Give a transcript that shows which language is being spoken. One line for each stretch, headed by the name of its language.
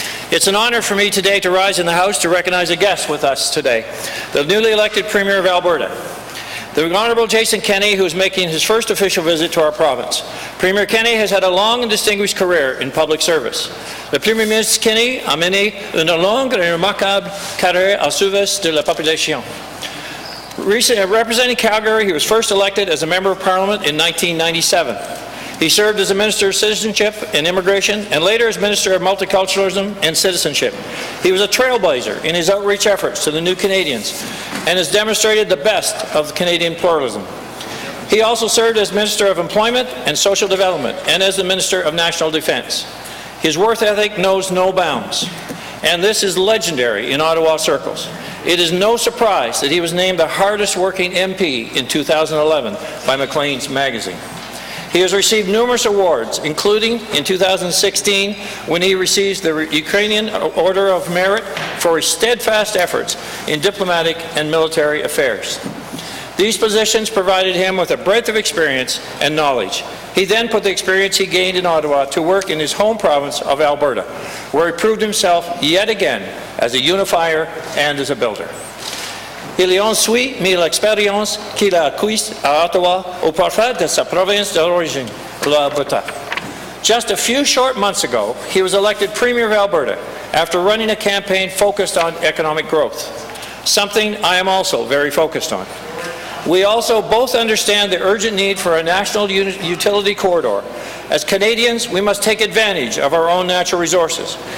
English: It's an honor for me today to rise in the House to recognize a guest with us today, the newly elected Premier of Alberta, the Honourable Jason Kenney, who is making his first official visit to our province. Premier Kenney has had a long and distinguished career in public service.
French: Le Premier ministre Kenney a mené une longue et remarquable carrière au service de la population.
English: Representing Calgary, he was first elected as a Member of Parliament in 1997. He served as a Minister of Citizenship and Immigration, and later as Minister of Multiculturalism and Citizenship. He was a trailblazer in his outreach efforts to the new Canadians, and has demonstrated the best of Canadian pluralism. He also served as Minister of Employment and Social Development, and as the Minister of National Defence. His work ethic knows no bounds, and this is legendary in Ottawa circles. It is no surprise that he was named the hardest working MP in 2011 by Maclean's magazine. He has received numerous awards, including in 2016 when he received the Ukrainian Order of Merit for his steadfast efforts in diplomatic and military affairs. These positions provided him with a breadth of experience and knowledge. He then put the experience he gained in Ottawa to work in his home province of Alberta, where he proved himself yet again as a unifier and as a builder.
French: Il a ensuite mis l'expérience qu'il a acquise à Ottawa au profit de sa province d'origine, l'Alberta.
English: Just a few short months ago, he was elected Premier of Alberta after running a campaign focused on economic growth, something I am also very focused on. We also both understand the urgent need for a national utility corridor. As Canadians, we must take advantage of our own natural resources.